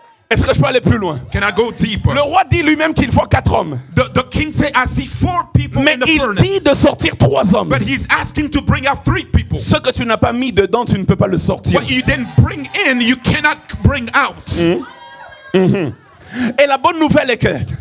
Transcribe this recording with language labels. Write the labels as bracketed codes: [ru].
[fr] Est-ce que je peux aller plus loin? [en] Can I go deeper? [fr] Le roi dit lui-même qu'il voit 4 hommes. [en] The king said, I see 4 people [fr] Mais [en] in the [fr] il [en] furnace. [fr] dit de sortir 3 hommes. [en] But he's asking to bring out 3 people. [fr] Ce que tu n'as pas mis dedans, tu ne peux pas le sortir. [en] What you didn't bring in, you cannot bring out. [fr] Et la bonne nouvelle est que